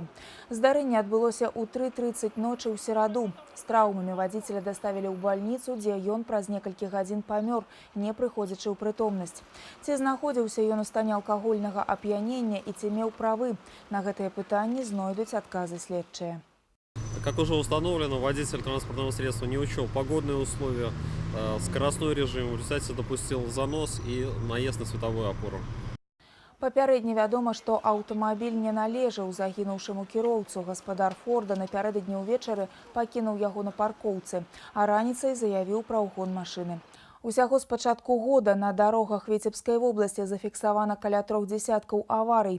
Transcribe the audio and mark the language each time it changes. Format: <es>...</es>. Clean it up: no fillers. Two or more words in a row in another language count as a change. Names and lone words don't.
<be>Здарэнне адбылося ў 3:30 ночы ў сераду. З траўмамі вадзіцеля даставілі ў бальніцу, дзе ён праз некалькі гадзін памёр, не прыходзячы ў прытомнасць. Ці знаходзіўся ён у стане алкагольнага ап'янення і ці меў правы? На гэтыя пытанні знойдуць адказы следчыя.</be> <ru>Как уже установлено, водитель транспортного средства не учел погодные условия, скоростной режим, в результате допустил занос и наезд на световую опору.</ru> <be>Папярэдне вядома, што аўтамабіль не належаў загінуўшаму кіроўцу. Гаспадар «Форда» напярэдадні ўвечары пакінуў яго на паркоўцы, а раніцай заявіў пра ўгон машыны. Усяго з пачатку года на дарогах Віцебскай вобласці зафіксавана каля 3 десяткаў аварый.</be>